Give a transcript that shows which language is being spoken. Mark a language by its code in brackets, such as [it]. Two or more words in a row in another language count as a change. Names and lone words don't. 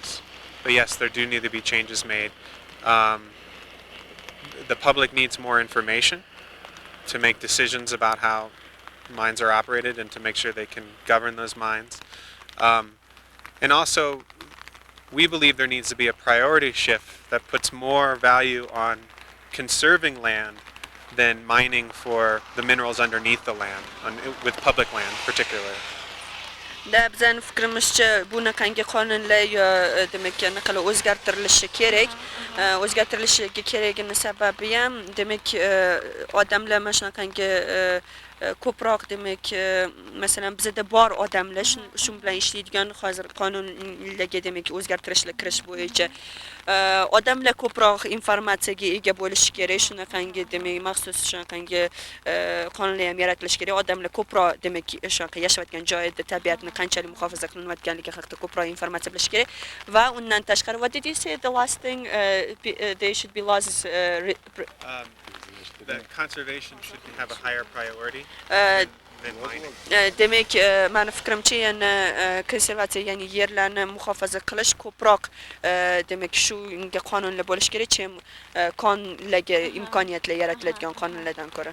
[en] But yes, there do need to be changes made. The public needs more information to make decisions about how mines are operated and to make sure they can govern those mines. And also, we believe there needs to be a priority shift that puts more value on conserving land than mining for the minerals underneath the land, with public land particularly. [uz] Da bizning fikrimizcha bunaqangi qonunlar yo demak naqala o'zgartirilishi kerak. O'zgartirilishiga kerakini sababi ham demak odamlar mana shunaqangi ko'proq demak masalan bizda bor odamlar shu bilan ishlaydigan hozir qonunlarga demak o'zgartirishlar kirish bo'yicha odamlar ko'proq informatsiyaga ega bo'lishi kerak. Shunaqangi demak maxsus shunaqangi qonunlar ham yaratilishi kerak. Odamlar ko'proq demak shunaqa yashayotgan joyida tabiatni qanchalik muhofaza qilinayotganligi haqida ko'proq informatsiya bilish kerak. Va undan tashqari, [en] what did you say the last thing there should be laws That conservation should have a higher priority than mining. [uz] Demak, meni fikrimcha yana konservatsiya, ya'ni yerlarni muhofaza qilish ko'proq demak shunga qonunlar bo'lish kerak, chem qonunlarga imkoniyatlar yaratiladigan qonunlardan ko'ra.